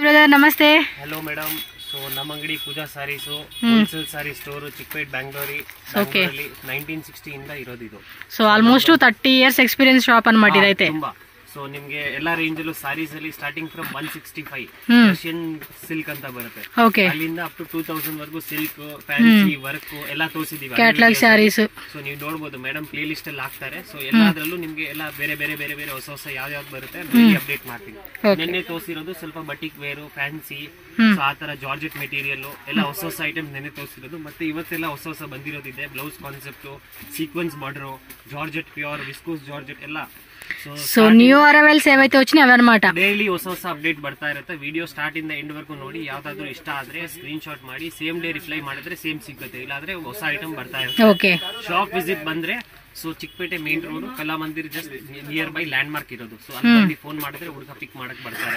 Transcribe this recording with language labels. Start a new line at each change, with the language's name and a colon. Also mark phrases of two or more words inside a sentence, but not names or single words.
English: sir, namaste. Hello madam. So Namangadi Puja Sarees wholesale saree store Chickpet Bangalore Okay.
Kannada: 1960 ಇಂದ ಇರೋದು ಇದು.
English: So almost 30 years experience shop
Kannada: ಅನ್మాట ಇದೈತೆ. ತುಂಬಾ. So ನಿಮಗೆ ಎಲ್ಲಾ ರೇಂಜ್ ಅಲ್ಲೂ ಸಾರೀಸ್ ಅಲ್ಲಿ
English: starting from 165 Russian silk
Kannada: ಅಂತ ಬರುತ್ತೆ. Okay. ಅಲ್ಲಿಂದ
English: up to 2000
Kannada: ವರೆಗೂ
English: silk, fancy, work
Kannada: ಎಲ್ಲ ತೋರಿಸಿದೀವಿ.
English: Catalog sarees.
Kannada: ಸೊ ನೀವು ನೋಡಬಹುದು ಮೇಡಂ
English: play list
Kannada: ಅಲ್ಲಿ ಹಾಕ್ತಾರೆ. ಸೊ ಎಲ್ಲಾದ್ರಲ್ಲೂ ನಿಮಗೆ ಎಲ್ಲ ಬೇರೆ ಬೇರೆ ಬೇರೆ ಬೇರೆ ಹೊಸ ಯಾವ್ದು ಬರುತ್ತೆ
English: daily update
Kannada: ಮಾಡ್ತೀವಿ. ನಿನ್ನೆ ತೋರಿಸಿರೋದು ಸ್ವಲ್ಪ
English: batik wear,
Kannada: ಫ್ಯಾನ್ಸಿ, ಸೊ ಆತರ
English: georgette material
Kannada: ಎಲ್ಲ ಹೊಸ ಐಟಮ್ಸ್ ನೆನ್ನೆ ತೋರಿಸಿರೋದು. ಮತ್ತೆ ಇವತ್ತೆಲ್ಲ ಹೊಸ ಬಂದಿರೋದಿದೆ.
English: Blouse concept, sequence border, georgette pure, viscose georgette
Kannada: ಎಲ್ಲ.
Telugu: సో
English: new arrivals
Telugu: ఏవైతే వచ్చినాయి అవన్నమాట.
Kannada: ಡೈಲಿ ಹೊಸ ಅಪ್ಡೇಟ್ ಬರ್ತಾ ಇರುತ್ತೆ.
English: video start
Kannada: ಇಂದ ಎಂಡ್ ವರೆಗೂ ನೋಡಿ. ಯಾವ್ದಾದ್ರು ಇಷ್ಟ ಆದ್ರೆ
English: screen shot
Kannada: ಮಾಡಿ
English: same day reply
Kannada: ಮಾಡಿದ್ರೆ ಸೇಮ್ ಸಿಗುತ್ತೆ. ಇಲ್ಲಾಂದ್ರೆ ಹೊಸ ಐಟಮ್ ಬರ್ತಾ ಇರುತ್ತೆ. ಓಕೆ.
English: shop visit
Kannada: ಬಂದ್ರೆ ಸೊ ಚಿಕ್ಕಪೇಟೆ
English: main road
Kannada: ಕಲಾ ಮಂದಿರ್
English: just near by land mark
Kannada: ಇರೋದು. ಸೊ ಅಲ್ಲಿ ಫೋನ್ ಮಾಡಿದ್ರೆ ಹುಡುಗ ಪಿಕ್ ಮಾಡಕ್ ಬರ್ತಾರೆ.